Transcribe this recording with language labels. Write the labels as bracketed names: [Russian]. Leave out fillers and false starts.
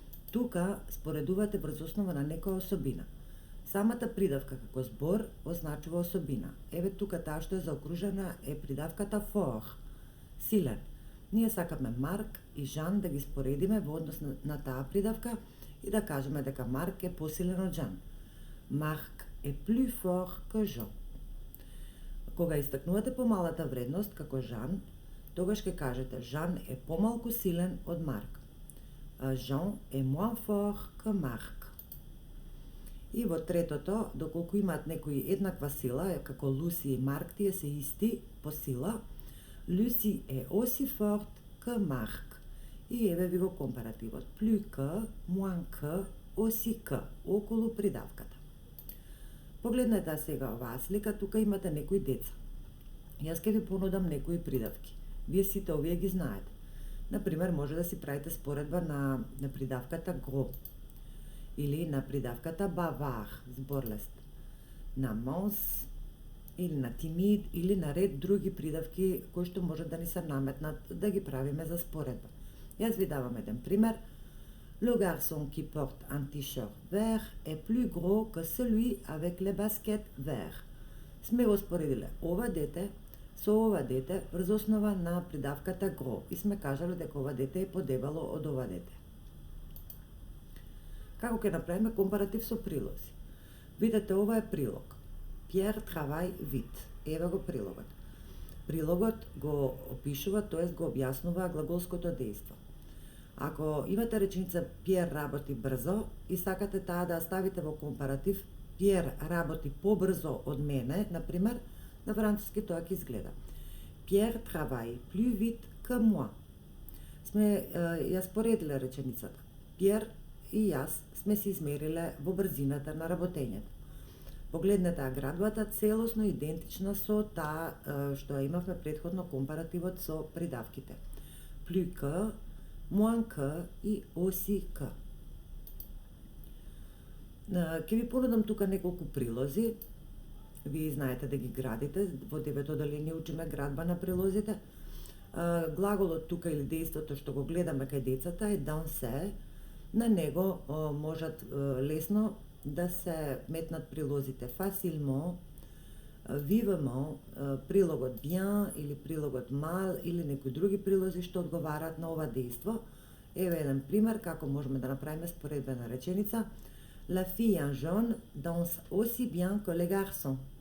[Macedonian] Тука споредувате врз основа на некоја особина. Самата придавка како збор означува особина. Еве тука таа што е заокружена е придавката fort, силен. Ние сакаме Марк и Жан да ги споредиме во однос на таа придавка и да кажеме дека Марк е посилен од Жан. [French] Марк [Macedonian] е [French] plus fort que Jean. [Macedonian] Кога истакнувате помалата вредност како Жан, тогаш ќе кажете Жан е помалку силен од Марк. [French] Jean [Macedonian] е [French] moins fort que Marc. [Macedonian] И во третото, доколку имаат некои еднаква сила, како Луси и Марк, тие се исти по сила, Lucy е [French] aussi fort que [Macedonian] Marc. И еве ви го компаративот. [French] Plus que, moins que, aussi que, [Macedonian] околу придавката. Погледнете сега оваа слика, тука имате некои деца. Јас ќе ви понудам некои придавки. Вие сите овие ги знаете. Например, може да си правите споредба на придавката gros или на придавката bavard, зборлест, на mons или на timide или на ред други придавки кои што може да ни се наметнат да ги правиме за споредба. Јас ви давам еден пример. [French] Le garçon qui porte un t-shirt vert est plus gros que celui avec les baskets verts. [Macedonian] Сме го споредиле ова дете со ова дете врз основа на придавката gros и сме кажале дека ова дете е подебело од ова дете. Како ќе направиме компаратив со прилози? Видете, ова е прилог. [French] Pierre travaille vite. [Macedonian] Еве го прилогот. Прилогот го опишува, тоест го објаснува глаголското дејство. Ако имате реченица Pierre работи брзо и сакате таа да ставите во компаратив Pierre работи побрзо од мене, например, на француски тоа ќе изгледа [French] Pierre travaille plus vite que moi. [Macedonian] Сме ја споредиле реченицата. Pierre и јас сме се измериле во брзината на работењето. Погледнете градбата целосно идентична со таа што имавме претходно компаративот со придавките. [French] Plus que, moins que [Macedonian] и [French] aussi que. [Macedonian] Ќе ви понудам тука неколку прилози. Вие знаете да ги градите, во 9 оделение учиме градба на прилозите. Глаголот тука или дејството што го гледаме кај децата е danser. На него можат лесно да се метнат прилозите facilement, vivement, прилогот bien или прилогот mal или некои други прилози што одговараат на ова дејство. Еве еден пример како можеме да направиме споредбена реченица. [French] La fille en jaune danse aussi bien que les garçons.